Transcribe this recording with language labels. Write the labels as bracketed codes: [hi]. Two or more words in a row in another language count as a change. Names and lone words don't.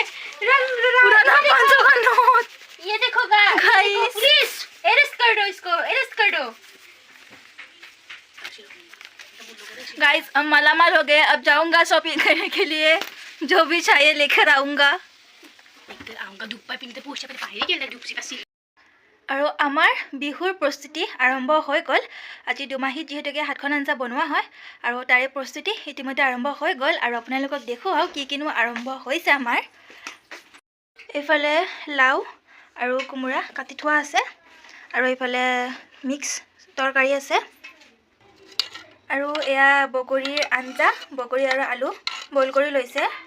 [hi] पुराना 500 का नोट ये देखो गाइस [en] Guys. [hi] पुलिस अरेस्ट कर दो इसको अरेस्ट कर दो गाइस अब मालामाल हो गए अब जाऊंगा शॉपिंग करने के लिए जो भी चाहिए लेकर आऊंगा [as] আৰু আমাৰ বিহুৰ প্ৰস্তুতি আৰম্ভ হৈ গ'ল আজি দুমাহীত যিহেতুকে হাতখন আঞ্জা বনোৱা হয় আৰু তাৰে প্ৰস্তুতি ইতিমধ্যে আৰম্ভ হৈ গ'ল আৰু আপোনালোকক দেখুৱাও কি কিনো আৰম্ভ হৈছে আমাৰ এইফালে লাও আৰু কোমোৰা কাটি থোৱা আছে আৰু এইফালে মিক্স তৰকাৰী আছে আৰু এয়া বগৰীৰ আঞ্জা বগৰী আৰু আলু বইল কৰি লৈছে